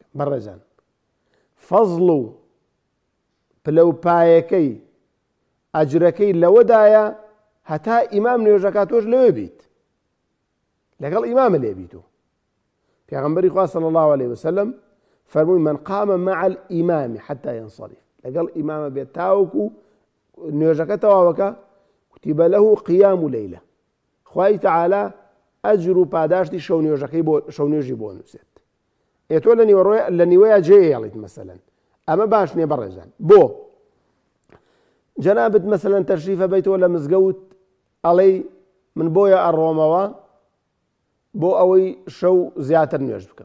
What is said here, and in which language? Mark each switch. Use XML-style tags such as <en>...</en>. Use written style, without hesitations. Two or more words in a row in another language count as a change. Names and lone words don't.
<ckb>بەڕێزان فەزڵ و پلەپایەکەی ئەجرەکەی لەوەدایە هەتا ئیمام نوێژەکە تۆش لەوێ بیت، لەگەڵ ئیمامە لێ بیت. و پێغەمبەری خوا</ckb> <ar>صلی الله علیه وسلم</ar> <ckb>فەرمووی</ckb> <ar>من قام مع الإمام حتى ينصرف،</ar> <ckb>لەگەڵ ئیمامە بێت تاوەکو نوێژەکە تەواوەکە</ckb> <ar>كتب له قيام ليلة</ar> <ckb>خوای تعالى ئەجر و پاداشتی شەو نوێژی بۆ نووسێت. ئێتۆ لە نیوەیە جێڵیت مەسەلەن ئەمە باش نییە بەڕێزان بۆ جەنابەت مەسەلەن تەشریفە بەیتەوە لە مزگەوت ئەڵێی من بۆیە ئەڕۆمەوە بۆ ئەوەی شەو زیاتر نوێژ بکەم.</ckb>